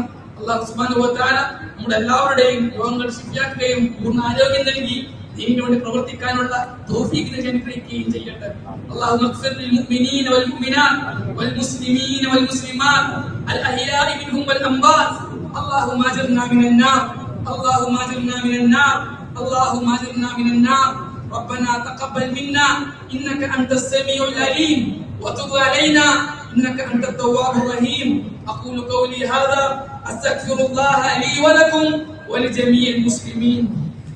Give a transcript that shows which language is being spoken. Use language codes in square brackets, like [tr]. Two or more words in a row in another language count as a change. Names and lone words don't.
[ar] الله سبحانه وتعالى [ml] നമ്മുടെ എല്ലാവരുടെയും രോഗങ്ങൾ ശിഫയാക്കുകയും പൂർണ്ണ ആരോഗ്യം നൽകി ദീനിന് വേണ്ടി പ്രവർത്തിക്കാനുള്ള തൗഫീഖ് നൽകി അനുഗ്രഹിക്കുകയും ചെയ്യട്ടെ. [ar] اللهم اغفر للمؤمنين والمؤمنات والمسلمين والمسلمات الأحياء منهم والأموات. اللهم اجرنا من النار، اللهم اجرنا من النار، اللهم اجرنا من النار. ربنا تقبل منا انك انت السميع العليم وتب علينا انك انت التواب الرحيم. اقول قولي هذا استغفر الله لي ولكم ولجميع المسلمين.